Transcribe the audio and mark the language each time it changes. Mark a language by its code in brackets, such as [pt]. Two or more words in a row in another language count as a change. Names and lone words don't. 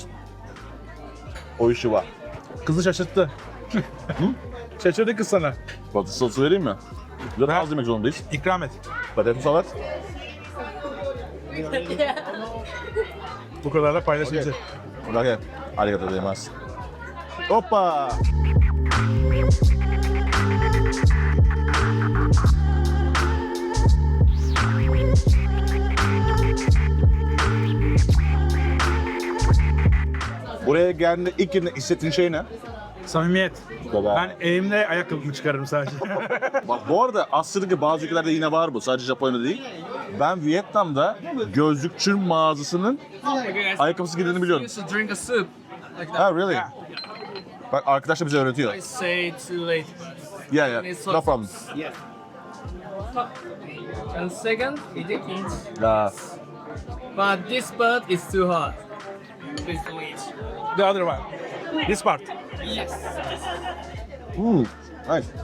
[tr] O işi var. Kızı şaşırttı. Şaşırdı kız sana. Patates salatası vereyim mi? Zaten Ver. az yemek zorundayız. İkram et. Patates salat. Bu kadar da paylaşımcı. Okey. [ja] ありがとうございます. [tr] Hoppa! Buraya geldiğinde ilk hissettiğin şey ne? Samimiyet. Baba. Ben elimle ayakkabımı çıkarırım sadece. Bak bu arada Asya'daki bazı ülkelerde yine var bu. Sadece Japonya'da değil. Ben Vietnam'da gözlükçü mağazasının ayakkabısı giydiğini biliyorum. [en] Used to drink a soup like that. Ha, really? [tr] Bak arkadaş da bize öğretiyor. [en] I say too late. Yeah, no problem. Yeah. And second, eat it. [tr] Ya, [en] But this bird is too hot. Please don't eat. The other one. This part. Yes. nice.